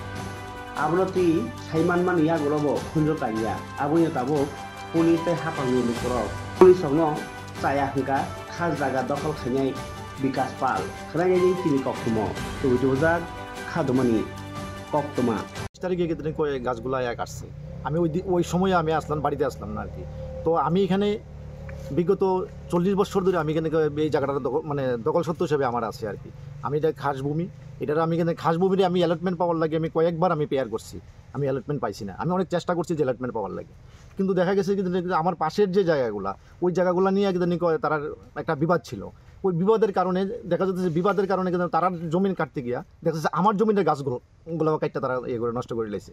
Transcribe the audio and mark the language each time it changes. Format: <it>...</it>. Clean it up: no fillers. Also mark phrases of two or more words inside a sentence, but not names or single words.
<trp>abroti saiman mani yak golobo khunjo kaiya abunya tabo pulis tai hapangni lukorok pulis songno saya hingga khas jaga dokol khainai bikas pal khrainai ni tini koktumo tujojak khadumani koktuma</trp> <bn>তারিখে গাছগুলা কাটছে আমি ওই সময়ে আমি আসলাম বাড়িতে আসলাম না আর কি তো আমি এখানে বিগত 40 বছর ধরে আমি এখানে এই জায়গাটা মানে দখল সত্ত্ব হিসেবে আমার আছে আর কি আমি এটা খাস ভূমি এটা আমি এখানে খাস ভূমিতে আমি অ্যালটমেন্ট পাওয়ার লাগে আমি কয়েকবার আমি পেয়ার করছি আমি অ্যালটমেন্ট পাইছি না আমি অনেক চেষ্টা করছি যে অ্যালটমেন্ট পাওয়ার লাগে কিন্তু দেখা গেছে কিন্তু আমার পাশের যে জায়গাগুলা ওই জায়গাগুলো নিয়ে একদিন তার একটা বিবাদ ছিল ওই বিবাদের কারণে দেখা যাচ্ছে যে বিবাদের কারণে কিন্তু তারা জমিন কাটতে গিয়া দেখা যাচ্ছে আমার জমিনের গাছগুলো কাটতে তারা ইয়ে করে নষ্ট করে লেছে।</bn>